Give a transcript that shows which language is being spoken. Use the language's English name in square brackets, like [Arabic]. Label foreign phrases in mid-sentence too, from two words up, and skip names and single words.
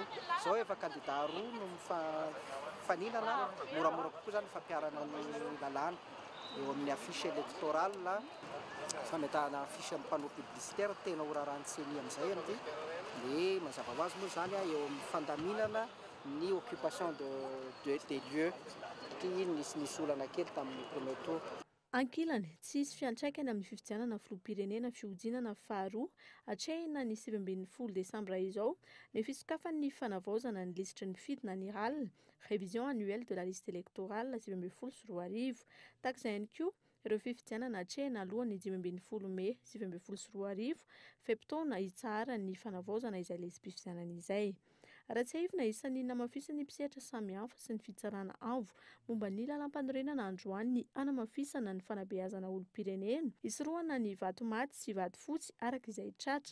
[Malagasy] Zao efa kandidà roa no mifaninana moramora kokoa zany fampiarana ny lalàna eo amin'ny [French] affiche électorale [Malagasy] fametahana affiche amin'ny [French] panneau publicitaire [Malagasy] tena horarany CENI amin'izay amin'ity dia mazava ho azy moa zany eo amin'ny fandaminana ny [French] occupation des lieux [Malagasy] satria nisy olana kely tamin'ny [French] premier tour. [Malagasy] Ankilany, tsy hisy fiantraikany amin'ny fifidianana filoham-pirenena fiodinana faharoa hatrehina ny 20 desambra izao ny fisokafan'ny fanavaozana ny lisitry ny fidina ny ralina [French] révision annuelle de la liste électorale [Malagasy] 2024. Takizay ihany koa ireo fifidianana hatrehina alohan'ny 15 Mey 2024 feptaona hitsahara ny fanavaozana izay lesy-pifidianana izay. Ratsehivina isan'ny namafisany mpisehatra samihafa sy ny fitsarana avo momba ny lalam-panorenana androany ny anamafisana ny fanabeazana olom-pirenena isorohana ny vatomaty sy vatofotsy araka izay tratra.